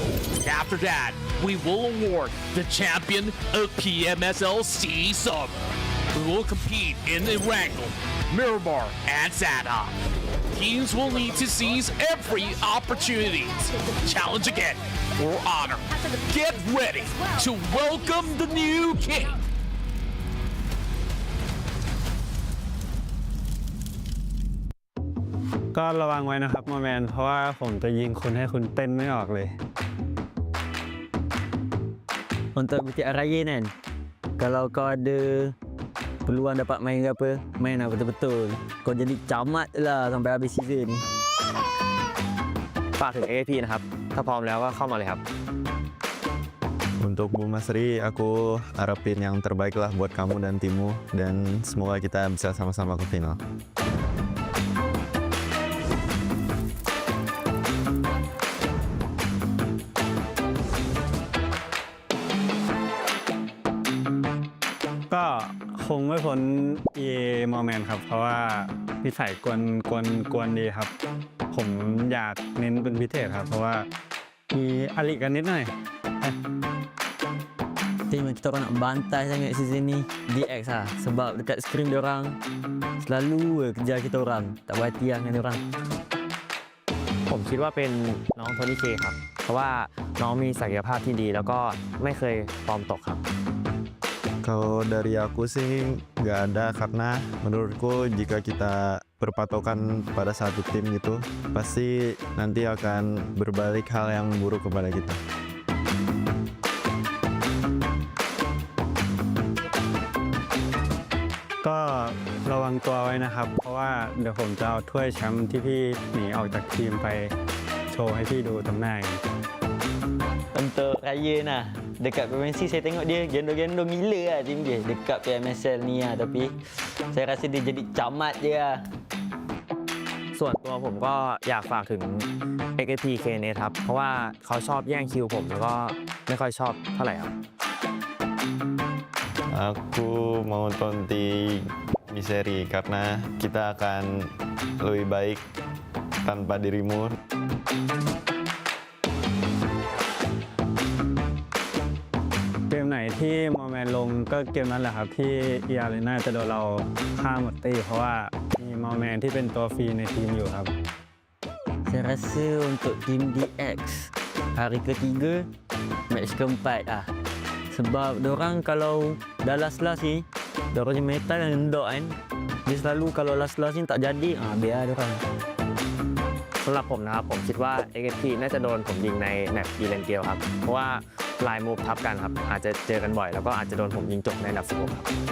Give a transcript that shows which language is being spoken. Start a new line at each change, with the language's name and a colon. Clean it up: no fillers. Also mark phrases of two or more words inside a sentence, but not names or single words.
English: After that, we will award the champion of PMSL SEA Summer. We will compete in Erangel, Miramar, and Sadha. Teams will need to seize every opportunity to challenge again for honor. Get ready to welcome the new king.
Thai: ก็ระวังไว้นะครับโมแมนเพราะว่าผมจะยิงคุณให้คุณเต้นไม่ออกเลย
Malay: Untuk BTR Raya kan, kalau kau ada peluang dapat main ke apa, main lah betul-betul. Kau jadi camat lah sampai habis season ni.
Thai: ฝากถึง AFP นะครับ ถ้าพร้อมแล้วก็เข้ามาเลยครับ
Indonesian: Untuk Bu Masri, aku harapin yang terbaik lah buat kamu dan timmu, dan semoga kita bisa sama-sama ke final.
Thai: ก็คงไม่พ้น EA โมเมนต์ครับเพราะว่านิสัยกวนดีครับ ผมอยากเน้นเป็นพิเศษครับเพราะว่ามีอลิกันนิดหน่อย
Malay: Tim kita orang nak bantai sangat season ni DX lah. Sebab dekat screen diorang selalu kejar kita orang. Tak berhati lah dengan diorang.
Thai: ผมคิดว่าเป็นน้องโทนี่เคครับ เพราะว่าน้องมีศักยภาพที่ดีแล้วก็ไม่เคยฟอร์มตกครับ
Indonesian: Kalau dari aku sih nggak ada, karena menurutku jika kita berpatokan pada satu tim gitu, pasti nanti akan berbalik hal yang buruk kepada kita.
Thai: ก็ระวังตัวไว้นะครับ เพราะว่าเดี๋ยวผมจะเอาถ้วยแชมป์ที่พี่หนีออกจากทีมไปโชว์ให้พี่ดูตำแหน่ง
Malay: Tapi untuk raya nah. Dekat PMSL saya tengok dia gendong-gendong gila lah tim dia dekat PMSL ni lah. Tapi saya rasa dia jadi camat je lah.
Thai: ส่วนตัวผมก็อยากฝากถึง XSP KNS ครับ เพราะว่าเขาชอบแย่งคิวผมแล้วก็ไม่ค่อยชอบเท่าไหร่ครับ
Indonesian: Aku mau tonti Miseri karena kita akan lebih baik tanpa dirimu.
Thai: เกมไหนที่มอร์แมนลงก็เกมนั้นแหละครับที่eArenaจะโดนเราฆ่าหมดตีเพราะว่ามีมอร์แมนที่เป็นตัวฟรีในทีมอยู่ครับ
Malay: Saya rasa untuk tim DX hari ketiga match keempat lah. Sebab diorang kalau dah last ni diorang je metal yang endok kan. Dia selalu kalau last ni tak jadi biar diorang.
Thai: สำหรับผมนะครับผมคิดว่า XSP น่าจะโดนผมยิงในแมปอีเลนเกียวครับเพราะว่าลายมูฟทับกันครับอาจจะเจอกันบ่อยแล้วก็อาจจะโดนผมยิงจบในอันดับ 16 ครับ